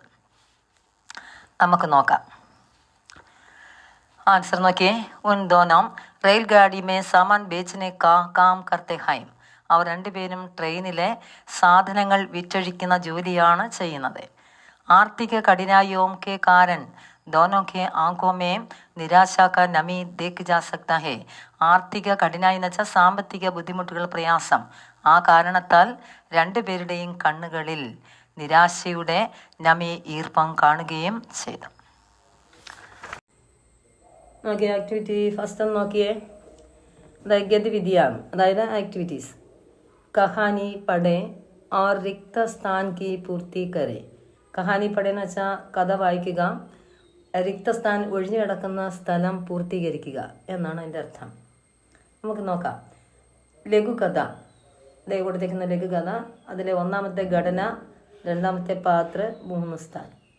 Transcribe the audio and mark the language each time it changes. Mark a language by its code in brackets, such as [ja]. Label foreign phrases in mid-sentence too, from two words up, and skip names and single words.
[ml] നമുക്ക് നോക്കാം. ആൻസർ നോക്കിയേ. [hi] उन दोनों रेलगाड़ी में सामान बेचने काम करते हैं. [ml] അവർ രണ്ടുപേരും ട്രെയിനിലെ സാധനങ്ങൾ വിറ്റഴിക്കുന്ന ജോലിയാണ് ചെയ്യുന്നത്. [hi] आर्थिक कठिनाइयों के कारण दोनों के आंखों में निराशा का नमी देख जा सकता है. आर्थिक कठिनाई [ml] എന്ന് വെച്ചാൽ സാമ്പത്തിക ബുദ്ധിമുട്ടുകൾ, പ്രയാസം. ആ കാരണത്താൽ രണ്ടുപേരുടെയും കണ്ണുകളിൽ നിരാശയുടെ നമി, ഈർപ്പം കാണുകയും ചെയ്തു. നോക്കിയേ, [en] activity first [ml] ഒന്ന് നോക്കിയേ. ഗതിവിധിയാണ്, അതായത് ആക്ടിവിറ്റീസ്. [hi] कहानी पढ़ें और रिक्त स्थान की पूर्ति करे. कहानी पढ़ें [ml] എന്ന് വെച്ചാൽ കഥ വായിക്കുക, റിക്തസ്ഥാൻ ഒഴിഞ്ഞു കിടക്കുന്ന സ്ഥലം പൂർത്തീകരിക്കുക എന്നാണ് അതിൻ്റെ അർത്ഥം. നമുക്ക് നോക്കാം. ലഘുകഥ, ദേ കൊടുത്തേക്കുന്ന ലഘുകഥ. അതിലെ ഒന്നാമത്തെ ഘടന, രണ്ടാമത്തെ പാത്ര, മൂന്ന് സ്ഥാൻ.